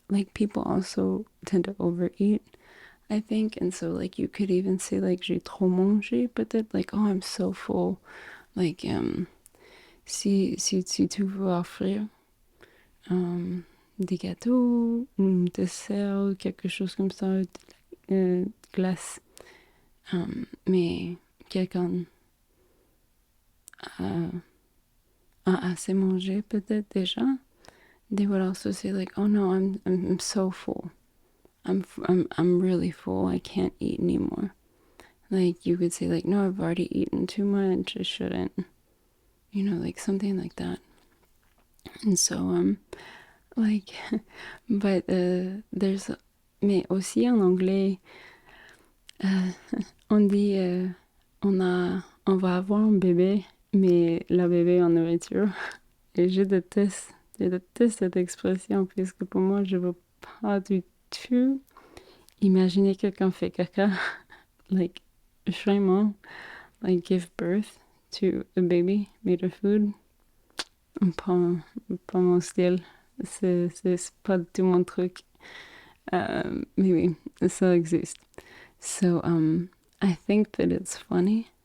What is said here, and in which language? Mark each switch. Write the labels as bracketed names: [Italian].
[English] Like people also tend to overeat, I think, and so like you could even say like [French] j'ai trop mangé, peut-être [English] like oh I'm so full. [French] Like si tu veux offrir des gâteaux, un dessert, quelque chose comme ça, glace. Mais quelqu'un a assez mangé peut-être déjà. [English] They would also say like, "Oh no, I'm so full. I'm really full. I can't eat anymore." Like you could say like, "No, I've already eaten too much. I shouldn't." You know, like something like that. And so like, but there's, [French] mais aussi en anglais, on dit on va avoir un bébé, mais la bébé en nourriture. Et je déteste cette expression, puisque pour moi, je veux pas du tout imaginer quelqu'un fait caca. [English] Like, [French] vraiment, [English] like give birth to a baby made of food. [French] Pas mon style. C'est pas du tout mon truc. Mais oui, ça existe. [English] So, I think that it's funny.